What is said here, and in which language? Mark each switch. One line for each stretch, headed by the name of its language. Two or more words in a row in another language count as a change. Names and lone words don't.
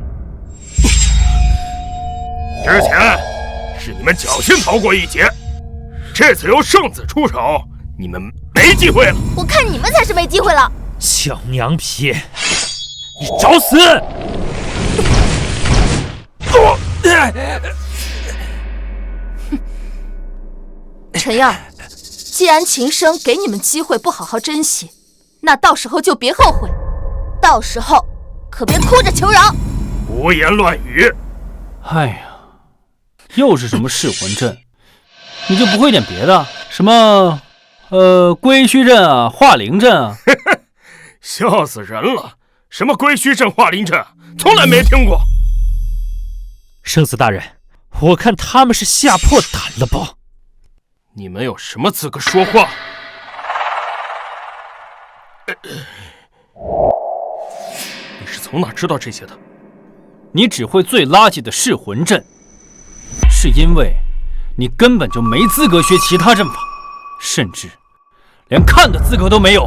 Chinese: 之前是你们侥幸逃過一劫，這次由聖子出手，你們沒機會了。我看你們才是沒機會了。小娘皮，你找死！陈燕，既然秦生給你們機會不好好珍惜，那到時候就別後悔。到時候可別哭着求饒。胡言亂語！哎呀，又是什麼噬魂陣？你就不會點別的？什麼歸虛陣啊，化靈陣啊？笑死人了！什麼歸虛陣、化靈陣，從來沒聽過。聖子大人，我看他們是嚇破膽了吧？你們有什麼資格說話？你是從哪知道這些的？你只會最垃圾的噬魂陣，是因為你根本就沒資格學其他陣法，甚至連看的資格都沒有。